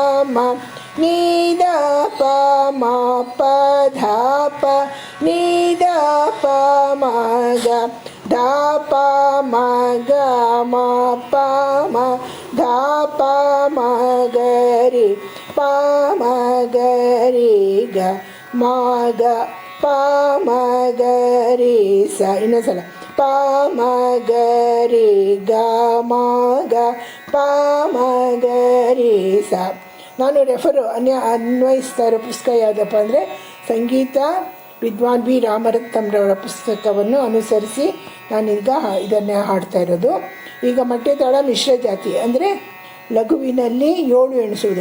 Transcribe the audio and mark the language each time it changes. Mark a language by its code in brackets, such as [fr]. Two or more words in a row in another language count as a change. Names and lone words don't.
[kn] ಮ ನೀ ದ ಪ ಮ ಪ ಧ ಪ ನೀ ದ ಪ ಮ ಗ ಧ ಪ ಮ ಗ ಮ ಪ ಮ ಧ ಪ ಮ ಗ ರಿ ಪ ಮ ಗ ರಿ ಗ ಮ ಗ ಪ ಮ ಗ ರಿ ಸ. ಇನ್ನೊಂದ್ಸಲ ಪ ಮ ಗ ರಿ ಗ ಮ ಗ ಪ ಮ ಗ ರಿ ಸ. ನಾನು ಅನ್ವಯಿಸ್ತಾ ಇರೋ ಪುಸ್ತಕ ಯಾವುದಪ್ಪ ಅಂದರೆ ಸಂಗೀತ ವಿದ್ವಾನ್ ವಿ ರಾಮರತ್ನಂರವರ ಪುಸ್ತಕವನ್ನು ಅನುಸರಿಸಿ ನಾನೀಗ ಇದನ್ನೇ ಹಾಡ್ತಾ ಇರೋದು. ಈಗ ಮಟ್ಟೆತಾಳ ಮಿಶ್ರ ಜಾತಿ ಅಂದರೆ ಲಘುವಿನಲ್ಲಿ 7 ಎಣಿಸೋದು.